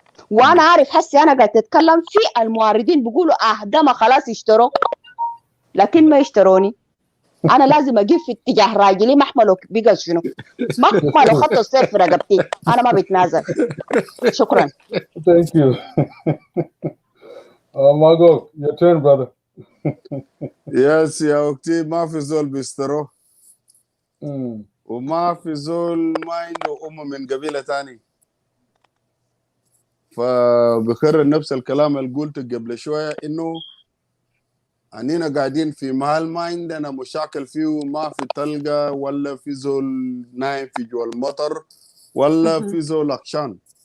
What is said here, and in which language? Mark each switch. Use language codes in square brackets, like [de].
[ar] وانا عارف هسي انا قاعد اتكلم في المواردين بيقولوا ده ما خلاص اشتروا، لكن ما اشتروني. انا لازم اجيب في اتجاه راجلي مهما لو بقى شنو، مهما لو خدت السيف في رقبتي انا ما بتنازل. شكرا. [en] Thank you. Margot, your turn, brother. [ar] يس يا أختي، ما في زول بيسترو وما في زول ما عنده من قبيلة تاني. فبكرر نفس الكلام اللي قلته قبل شوية، إنه أننا قاعدين في محل ما عندنا مشاكل فيه، ما في تلقى ولا في زول نايم في جوا المطر ولا في زول عطشان.